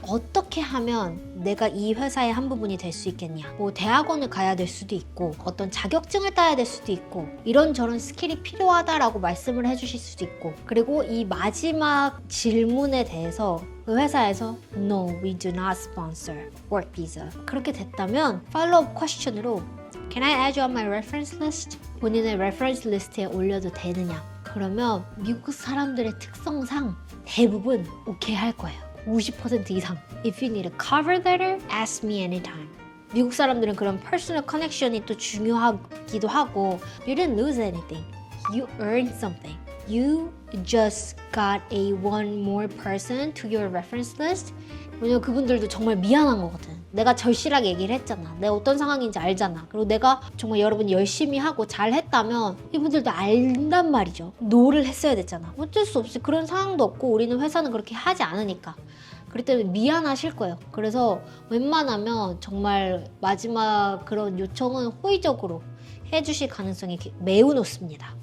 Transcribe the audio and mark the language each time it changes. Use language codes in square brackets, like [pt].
[ko] 어떻게 하면 내가 이 회사의 한 부분이 될 수 있겠냐? 뭐 대학원을 가야 될 수도 있고 어떤 자격증을 따야 될 수도 있고 이런저런 스킬이 필요하다라고 말씀을 해주실 수도 있고 그리고 이 마지막 질문에 대해서 그 회사에서 [en] No, we do not sponsor work visa. [ko] 그렇게 됐다면 팔로우업 퀘스천으로 [en] Can I add you on my reference list? [ko] 본인의 reference 리스트에 올려도 되느냐? 그러면 미국 사람들의 특성상 대부분 오케이 할 거예요. 50% 이상. [en] If you need a cover letter, ask me anytime. [ko] 미국 사람들은 그런 personal connection이 또 중요하기도 하고 [en] You didn't lose anything. You earned something. You just got a one more person to your reference list. [ko] 왜냐면 그분들도 정말 미안한 거거든. 내가 절실하게 얘기를 했잖아. 내가 어떤 상황인지 알잖아. 그리고 내가 정말 여러분 열심히 하고 잘했다면 이분들도 안단 말이죠. 노를 했어야 됐잖아. 어쩔 수 없이 그런 상황도 없고 우리는 회사는 그렇게 하지 않으니까. 그렇기 때문에 미안하실 거예요. 그래서 웬만하면 정말 마지막 그런 요청은 호의적으로 해주실 가능성이 매우 높습니다.